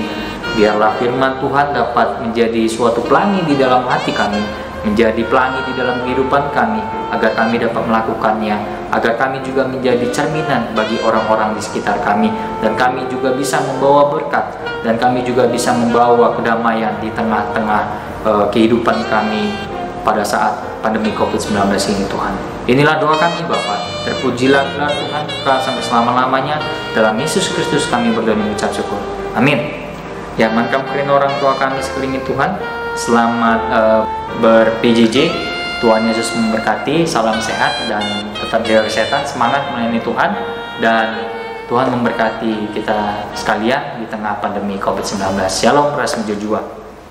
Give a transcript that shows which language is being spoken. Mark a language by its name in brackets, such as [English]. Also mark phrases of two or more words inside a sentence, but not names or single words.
[Indonesian] Biarlah firman Tuhan dapat menjadi suatu pelangi di dalam hati kami, menjadi pelangi di dalam kehidupan kami, agar kami dapat melakukannya, agar kami juga menjadi cerminan bagi orang-orang di sekitar kami, dan kami juga bisa membawa berkat, dan kami juga bisa membawa kedamaian di tengah-tengah kehidupan kami pada saat pandemi COVID-19 ini Tuhan. Inilah doa kami Bapa, terpujilah gelar Tuhan sampai selama-lamanya, dalam Yesus Kristus kami berdoa mengucap syukur, amin. Ya, mankam kerin orang tua kami sekeliling Tuhan, selamat ber-PJJ. Tuhan Yesus memberkati, salam sehat dan tetap jaga kesehatan, semangat melayani Tuhan, dan Tuhan memberkati kita sekalian di tengah pandemi COVID-19. Shalom, [Batak Karo] ras menjujua.